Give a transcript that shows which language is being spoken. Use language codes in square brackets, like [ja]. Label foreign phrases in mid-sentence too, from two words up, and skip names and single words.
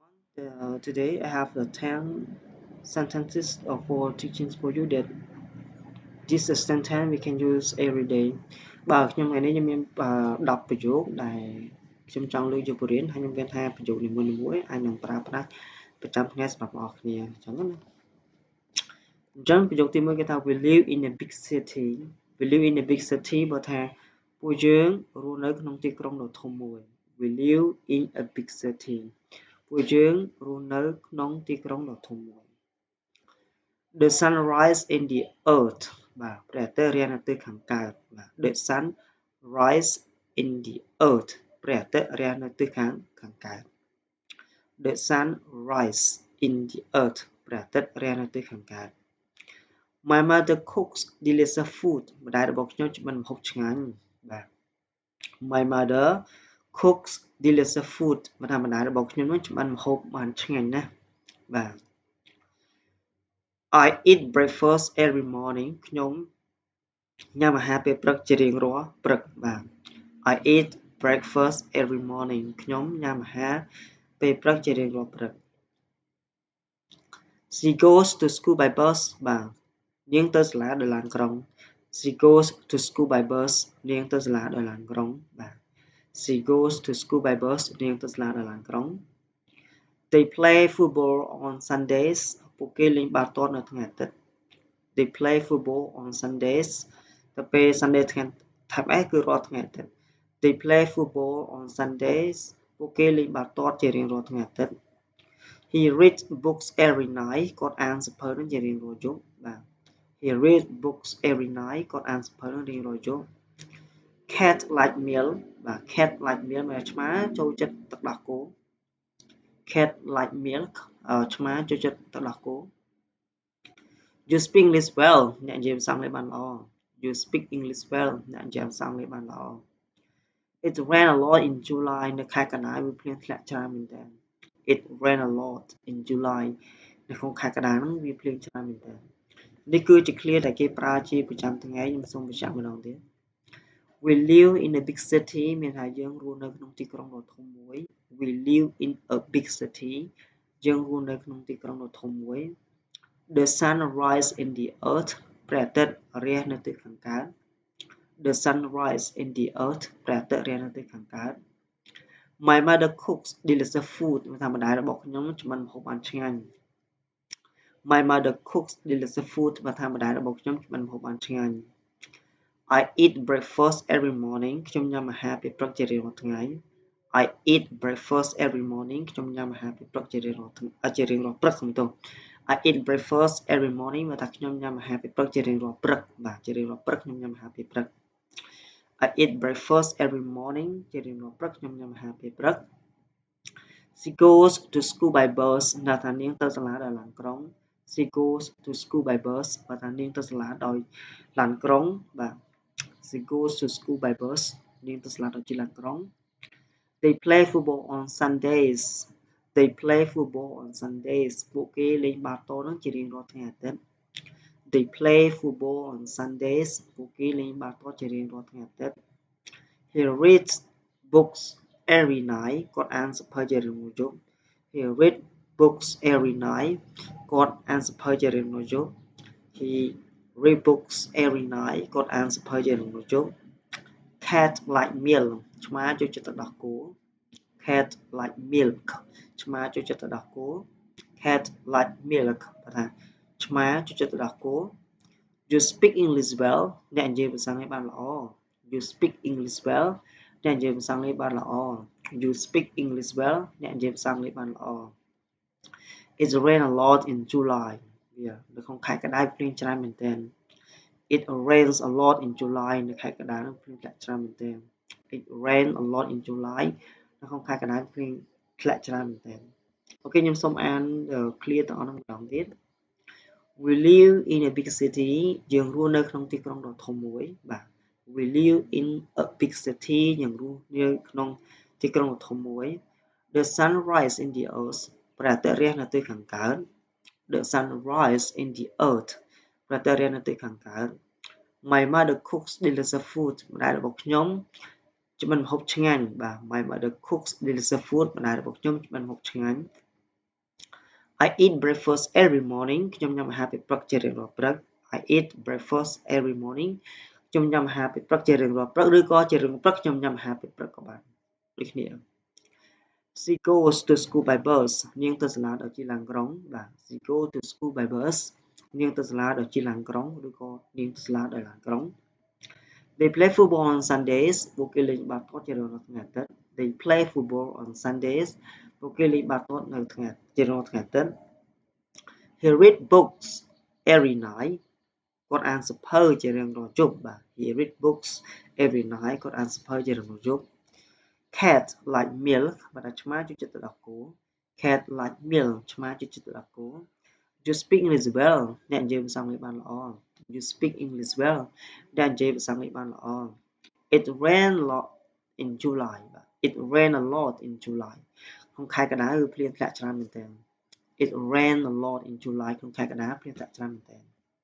[en] Today I have the 10 sentences for teachings for you that this sentence we can use every day [km] បើខ្ញុំថ្ងៃនេះខ្ញុំមាន10ប្រយោគដែលខ្ញុំចង់លើកយកបទរៀនហើយខ្ញុំមានថាប្រយោគនីមួយៗអាចនឹងប្រើ ប្រាស់ប្រចាំថ្ងៃសម្រាប់បងប្អូនគ្នាអញ្ចឹងណាអញ្ចឹងប្រយោគទី1គេថា [en] we live in a big city we live in a big city [km] បើថាពួកយើងរ ស់នៅក្នុងទីក្រុងដ៏ធំមួយ [en] we live in a big city [km] ពួកយើងរស់នៅក្នុងទីក្រុងដ៏ធំ មួយ [en] The sun rise in the earth [km] បាទព្រះអាទិត្យរានៅទិសខាងកើតបាទ [en] The sun rise in the earth [km] ព្រះអាទិត្យរានៅទិសខាងកើត [en] The sun rise in the earth [km] ព្រះអាទិត្យរានៅទិសខាងកើត [en] My mother cooks delicious food [km] ម្ដាយរបស់ខ្ញុំចម្អិនម្ហូបឆ្ងាញ់បាទ [en] My mother cooks delicious food [km] បើថាម្ដាយរបស់ខ្ញុំនឹងចម្អិនម្ហូបបានឆ្ងាញ់ណាស់បាទ [en] I eat breakfast every morning [km] ខ្ញុំញ៉ាំអាហារពេលព្រឹកជារៀងរាល់ព្រឹកបាទ [en] I eat breakfast every morning [km] ខ្ញុំញ៉ាំអាហារពេលព្រឹកជារៀងរាល់ព្រឹក [en] She goes to school by bus [km] បាទនាងទៅសាលា ដោយឡានក្រុង [en] She goes to school by bus [km] នាងទៅសាលាដោយឡានក្រុងបាទ [en] She goes to school by bus [km] នាងទៅសាលាដោយឡានក្រុង [en] They play football on Sundays [km] ពួកគេលេងបាល់ទាត់នៅថ្ងៃអាទិត្យ [en] They play football on Sundays [km] ទៅពេល Sunday ថ្ងៃ ថ្ងៃគឺរាល់ថ្ងៃអាទិត្យ [en] They play football on Sundays [km] ពួកគេលេងបាល់ទាត់ជារៀងរាល់ថ្ងៃអាទិត្យ [en] He reads books every night [km] គាត់អានសៀវភៅនឹងជារៀងរាល់យប់បាទ [en] He reads books every night [km] គាត់អានសៀវភៅនឹងរៀងរាល់យប់ [en] Cat like milk [km] បាទ [en] Cat like milk [km] មានឆ្មាចូលចិត្តទឹកដោះគោ [en] Cat like milk [km] ឆ្មាចូលចិត្តទឹកដោះគោ [en] You speak English well [km] អ្នកនិយាយភាសាអង់គ្លេសបានល្អ [en] You speak English well [km] អ្នកនិយាយភាសាអង់គ្លេសបានល្អ [en] It rain a lot in July [km] នៅខែកញ្ញាវាភ្លៀងធ្លាក់ច្រើនមែនទែន [en] It rain a lot in July [km] នៅក្នុងខែកញ្ញាហ្នឹងវាភ្លៀងច្រើនមែនទែននេះគឺជា clear ដែលគេប្រើជាប្រចាំថ្ងៃ ខ្ញុំសូមបញ្ជាក់ម្ដងទៀត [en] We live in a big city [km] មានថាយើងរស់នៅក្នុងទីក្រុងដ៏ធំមួយ [en] We live in a big city [km] យើងរស់នៅក្នុងទីក្រុងដ៏ធំមួយ [en] The sun rise in the earth [km] ព្រះអាទិត្យរះនៅទិសខាងកើត [en] The sun rise in the earth [km] ព្រះអាទិត្យរះនៅទិសខាងកើត [en] My mother cooks delicious food [km] ថាម្ដាយរបស់ខ្ញុំចម្អិនម្ហូបបានឆ្ងាញ់ [en] My mother cooks delicious food [km] ថាម្ដាយរបស់ខ្ញុំចម្អិនម្ហូបបានឆ្ងាញ់ [en] I eat breakfast every morning [km] ខ្ញុំញ៉ាំអាហារពេលព្រឹកជារៀងរាល់ថ្ងៃ [en] I eat breakfast every morning [km] ខ្ញុំញ៉ាំអាហារពេលព្រឹកជារៀងរាល់ព្រឹកសំទោស [en] I eat breakfast every morning [km] ថាខ្ញុំញ៉ាំអាហារពេលព្រឹកជារៀងរាល់ព្រឹកបាទជារៀងរា ល់ព្រឹកខ្ញុំញ៉ាំអាហារពេលព្រឹក [en] I eat breakfast every morning [km] ជារៀងរាល់ព្រឹកខ្ញុំញ៉ាំអាហារពេលព្រឹក [en] She goes to school by bus [km] ថានាងទៅសាលាដោយឡានក្រុង [en] She goes to school by bus [km] ថានាងទៅសាលាដោយឡានក្រុង បាទ [en] She goes to school by bus [km] នាងទៅសាលាដោយជិះឡានក្រុង [en] They play football on Sundays They play football on Sundays [km] ពួកគេលេងបាល់ទាត់នឹងជារៀងរាល់ថ្ងៃអាទិត្យ They [en] play football on Sundays [km] ពួកគេលេងបាល់ទាត់ជារៀងរាល់ថ្ងៃអាទិត្យ [en] He reads books every night [km] គាត់អានសៀវភៅជារៀងរាល់យប់ [en] He read books every night [km] គាត់អានសៀវភៅជារៀងរាល់យប់ [en] He read books every night [km] គាត់អាន សៀវភៅជារៀងរាល់យប់ [en] Cat like milk [km] ឆ្មាចូលចិត្តទឹកដោះគោ [en] Cat like milk [km] ឆ្មាចូលចិត្តទឹកដោះគោ [en] Cat like milk [km] ថាឆ្មាចូលចិត្តទឹកដោះគោ [en] You speak English well [km] អ្នកនិយាយភាសាអង់គ្លេសបានល្អ [en] You speak English well [km] អ្នកនិយាយភាសាអង់គ្លេសបានល្អ [en] You speak English well [km] អ្នកនិយាយភាសាអង់គ្លេសបានល្អ [en] It rain a lot in July [km] វានៅក្នុងខែកក្តៅភ្លៀងច្រើនមែនទែន [en] It rains a lot in July [km] នៅខែកក្តៅនឹងភ្លៀងធ្លាក់ច្រើនមែនទែន It [en] rain a lot in July [km] នៅក្នុងខែកក្តៅភ្លៀងធ្លាក់ច្រើនមែនទែនអូខេខ្ញុំសូមអាន clear ទាំងអស់នឹងម្ដងទៀត We [en] live in a big city [km] យើងរស់នៅក្នុងទីក្រុងដ៏ធំមួយបាទ [en] We live in a big city [km] យើងរស់នៅក្នុងទីក្រុងដ៏ធំមួយ [en] The sun rise in the earth [km] ព្រះអាទិត្យរះនៅទិសខាងកើត [en] The sun rise in the earth [km] ព្រះអាទិត្យរះនៅទិសខាងកើត [en] My mother cooks delicious food [km] ម្ដាយរបស់ខ្ញុំចម្អិនម្ហូបឆ្ងាញ់បាទ [en] My mother cooks delicious food [km] ម្ដាយរបស់ខ្ញុំចម្អិនម្ហូបឆ្ងាញ់ [en] I eat breakfast every morning [km] ខ្ញុំញ៉ាំអាហារពេលព្រឹកជារៀងរាល់ព្រឹក [en] I eat breakfast every morning [km] ខ្ញុំញ៉ាំអាហារពេលព្រឹកជារៀងរាល់ព្រឹកឬក៏ជារៀងរាល់ព្រឹកខ្ញុំញ៉ាំអាហារពេលព្រឹកក៏បានដូចគ្នា [en] She goes to school by bus [km] នាងទៅសា លាដោយជិះឡានក្រុងបាទ [en] She goes to school by bus [km] នាងទៅសាលាដោយជិះឡានក្រុងឬក៏នាងទៅសាលាដោយឡានក្រុង [en] They play football on Sundays [km] ពួកគេលេង បាល់ទាត់ជារៀងរាល់ថ្ងៃអាទិត្យ [en] They play football on Sundays [km] ពួកគេលេងបាល់ទាត់នៅថ្ងៃជារៀងរាល់ថ្ងៃអាទិត្យ [en] He read books every night [km] គាត់អានសៀវភៅជារៀងរាល់យប់បាទ [en] He read books every night [km] គាត់អានសៀវភៅជា រៀងរាល់យប់ [en] Cat like milk [km] បាទឆ្មាចូលចិត្តទៅដល់គោ [en] Cat like milk [km] ឆ្មាចូលចិត្តទៅដល់គោ [en] You speak English well [km] អ្នកនិយាយភាសាអង់គ្លេសបានល្អ [en] You speak English well [km] អ្នកនិយាយភាសាអង់គ្លេសបានល្អ [en] It rained a lot in July [km] បាទ [en] It rained a lot in July [km] ក្នុងខែកក្តៅភ្លៀងធ្លាក់ច្រើនមែនទែន [en] It rained a lot in July [km] ក្នុងខែកក្តៅភ្លៀងធ្លាក់ច្រើនមែនទែន